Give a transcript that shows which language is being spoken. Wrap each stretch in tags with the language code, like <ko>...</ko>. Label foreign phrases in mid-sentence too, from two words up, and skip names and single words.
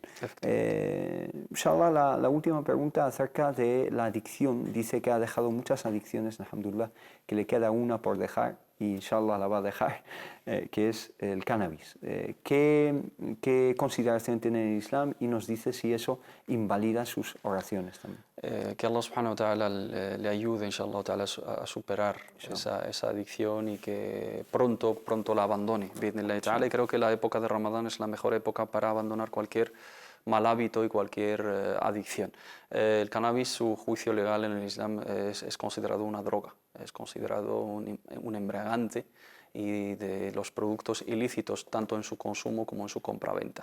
<es>Inshallah, la última pregunta acerca de la adicción. Dice que ha dejado muchas adicciones, alhamdulillah, que le queda una por dejar y inshallah la va a dejar, que es el cannabis. ¿Qué consideración tiene en el Islam? Y nos dice si eso invalida sus oraciones también. Que</es> <ar>الله سبحانه وتعالى</ar> <es>le ayude</es> <ar>إن شاء الله تعالى</ar> <es>a superar esa adicción y que pronto la abandone. Y creo que la época de Ramadán es la mejor época para abandonar cualquier mal hábito y cualquier adicción. El cannabis, su juicio legal en el Islam es considerado una droga, es considerado un embriagante y de los productos ilícitos tanto en su consumo como en su compraventa.</es>